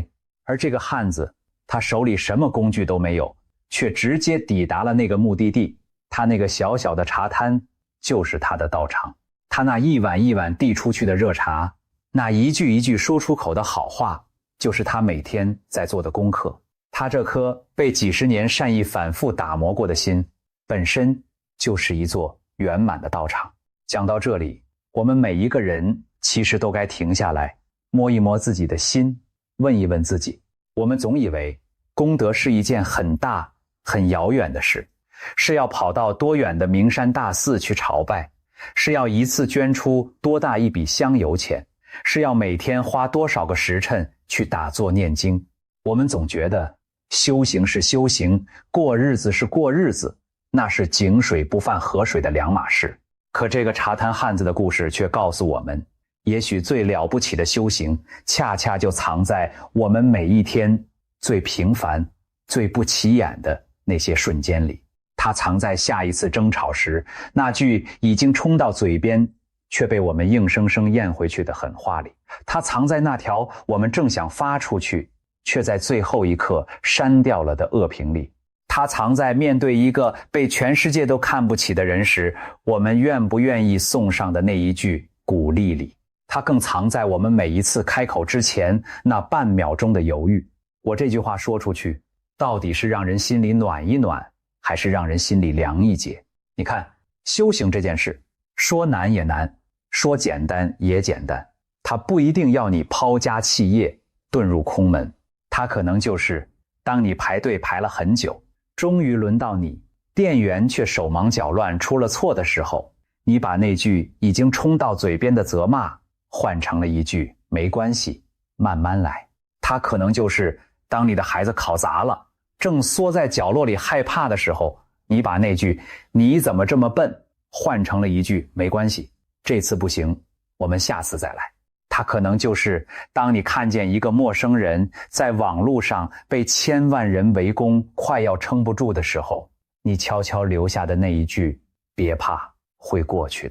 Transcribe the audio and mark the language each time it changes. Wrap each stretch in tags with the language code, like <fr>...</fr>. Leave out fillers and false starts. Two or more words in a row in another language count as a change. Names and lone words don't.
<zh>而這個漢子，他手裡什麼工具都沒有，卻直接抵達了那個目的地。他那個小小的茶攤就是他的道場，他那一碗一碗遞出去的熱茶，那一句一句說出口的好話，就是他每天在做的功課。他這顆被幾十年善意反覆打磨過的心，本身就是一座圓滿的道場。講到這裡，我們每一個人其實都該停下來，摸一摸自己的心，問一問自己。我們總以為功德是一件很大很遙遠的事，是要跑到多遠的名山大寺去朝拜，是要一次捐出多大一筆香油錢，是要每天花多少個時辰去打坐念經。我們總覺得修行是修行，過日子是過日子，那是井水不犯河水的兩碼事。可這個茶攤漢子的故事卻告訴我們，也許最了不起的修行，恰恰就藏在我們每一天最平凡、最不起眼的那些瞬間裡。它藏在下一次爭吵時，那句已經衝到嘴邊，卻被我們硬生生咽回去的狠話裡。它藏在那條我們正想發出去，卻在最後一刻刪掉了的惡評裡。它藏在面對一個被全世界都看不起的人時，我們願不願意送上的那一句鼓勵裡。它更藏在我們每一次開口之前那半秒鐘的猶豫。我這句話說出去，到底是讓人心裡暖一暖，還是讓人心裡涼一截？你看，修行這件事，說難也難，說簡單也簡單。它不一定要你拋家棄業，遁入空門。它可能就是當你排隊排了很久，終於輪到你，店員卻手忙腳亂出了錯的時候，你把那句已經衝到嘴邊的責罵換成了一句沒關係，慢慢來。它可能就是當你的孩子考砸了，正縮在角落裡害怕的時候，你把那句你怎麼這麼笨換成了一句沒關係，這次不行，我們下次再來。它可能就是當你看見一個陌生人在網絡上被千萬人圍攻，快要撐不住的時候，你悄悄留下的那一句“別怕，會過去的”。</zh>